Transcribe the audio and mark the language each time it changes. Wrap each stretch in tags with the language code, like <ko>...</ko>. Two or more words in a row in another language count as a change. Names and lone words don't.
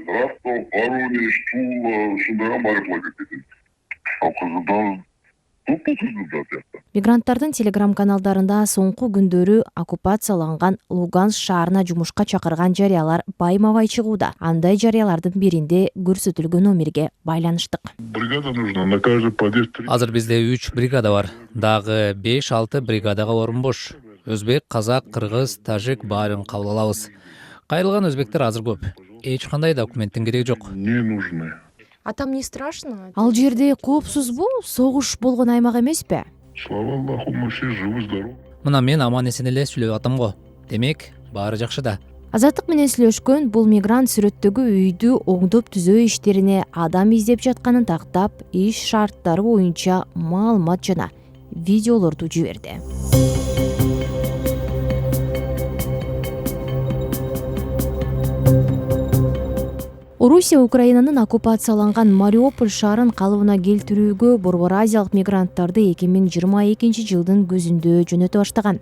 <ky>Ростов, Воронеж, Тула, ушундайга Мариупольга кетемиз. Ал кызылдар Мигранттардын телеграм-каналдарында соңку күндөрү оккупацияланган Луганск шаарына жумушка чакырган жарыялар байма-бай чыгууда. Андай жарыялардын биринде көрсөтүлгөн номерге байланыштык.</ky> <ru>Бригада нужна на каждый подъезд.</ru> <ky>Азыр бизде 3 бригада бар. Дагы 5-6 бригадага орун бош. Өзбек, казак, кыргыз, тажик баарын кабыл алабыз. Кайрылган өзбектер азыр көп. Эч кандай документтин кереги жок.</ky> <ru>Не нужны. А там не страшно?</ru> <ky>Ал жерде коопсузбу? Согуш болгон аймак эмеспи?</ky> <ru>Слава Аллаху, мы все живы, здоровы.</ru> <ky>Мына мен аман эсен эле сүйлөп атам го. Демек, баары жакшы да. Азаттык менен сүйлөшкөн бул мигрант сүрөттөгү үйдү оңдоп түзөө иштерине адам издеп жатканын тактап, иш шарттары боюнча маалымат жана видеолорду жиберди. Орусия Украинанын оккупацияланган Мариуполь шаарын калыбына келтирүүгө Борбор Азиялык мигранттарды 2022 жылдын көзүндө жөнөтө баштаган.</ky>